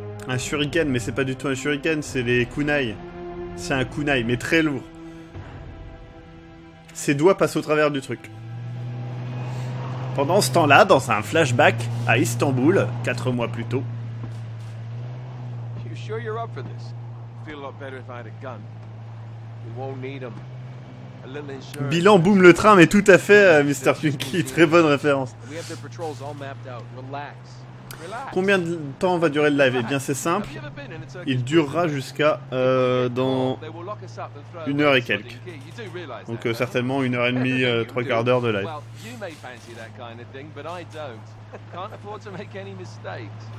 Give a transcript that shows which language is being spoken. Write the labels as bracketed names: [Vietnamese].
[French] Un shuriken, mais c'est pas du tout un shuriken, c'est les kunai. C'est un kunai, mais très lourd. Ses doigts passent au travers du truc. Pendant ce temps-là, dans un flashback à Istanbul, 4 mois plus tôt. [English] You sure you're up for this? Feel a lot better if I had a gun. We won't need 'em. A little insurance. [French] Bilan, boum le train, mais tout à fait, Mr. Twinkie, très bonne référence. [English] We have the patrols all mapped out. Relax. Relax. [French] Combien de temps va durer le live? Eh bien, c'est simple. Il durera jusqu'à dans 1 heure et quelques. Donc certainement 1h30, 3/4 d'heure de live. [English] Well, you may fancy that kind of thing, but I don't. Can't afford to make any mistakes.